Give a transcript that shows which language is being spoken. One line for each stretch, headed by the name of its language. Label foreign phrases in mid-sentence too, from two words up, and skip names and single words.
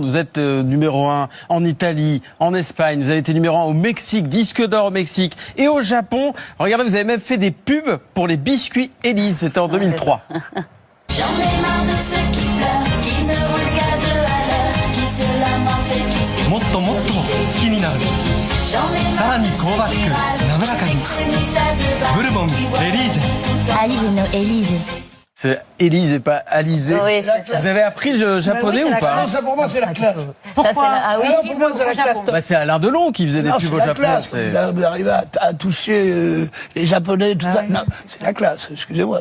French: Vous êtes numéro 1 en Italie, en Espagne, vous avez été numéro 1 au Mexique, disque d'or au Mexique et au Japon. Regardez, vous avez même fait des pubs pour les biscuits Élise, c'était en 2003. J'en ai marre de ceux qui pleurent, qui ne regardent à
Japanese: ともっと好きになる。さらに香ばしく滑らかに。ブルボンエリーゼ。
French: Alizé, no Élise. C'est Élise et pas Alizé. Oui, c'est ça. Vous avez appris le japonais ou pas? Non, ça pour moi c'est la classe. Pourquoi Ah oui, Alors, pour moi c'est la classe. Bah, c'est Alain Delon qui faisait des pubs au la Japon. classe. c'est- Vous arrivez à toucher les Japonais, tout ça. Non, c'est la classe, excusez-moi.